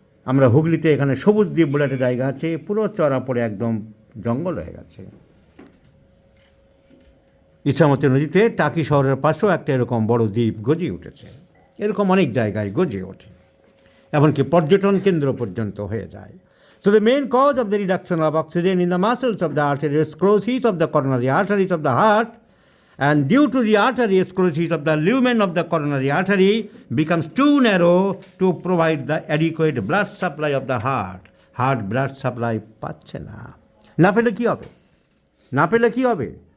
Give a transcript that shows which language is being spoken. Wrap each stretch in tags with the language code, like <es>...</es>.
<bn>আমরা হুগলিতে এখানে সবুজ দ্বীপ বলে একটা জায়গা আছে, পুরো চড়া পড়ে একদম জঙ্গল হয়ে গেছে। ইছামতি নদীতে টাকি শহরের পাশেও একটা এরকম বড় দ্বীপ গজিয়ে উঠেছে, এরকম অনেক জায়গায় গজিয়ে ওঠে, এমনকি পর্যটন কেন্দ্র পর্যন্ত হয়ে যায়।</bn> <en>So the main cause of the reduction of oxygen in the muscles of the arteriosclerosis of the coronary arteries of the heart, and due to the arteriosclerosis of the lumen of the coronary artery becomes too narrow to provide the adequate blood supply of the heart. Heart blood supply</en> <bn>পাচ্ছে না, না পেলে কী হবে?</bn>